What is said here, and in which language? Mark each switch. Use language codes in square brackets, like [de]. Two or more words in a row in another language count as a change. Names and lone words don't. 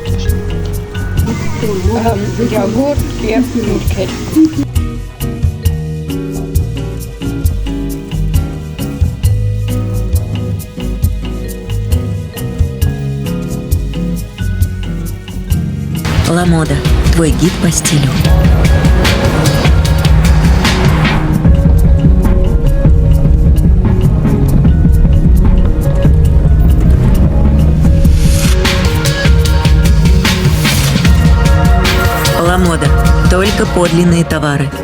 [hy] նախաճաշ յոգուրտ և միրգեր [ru] Ламода, твой гид по стилю. Ламода, только подлинные товары.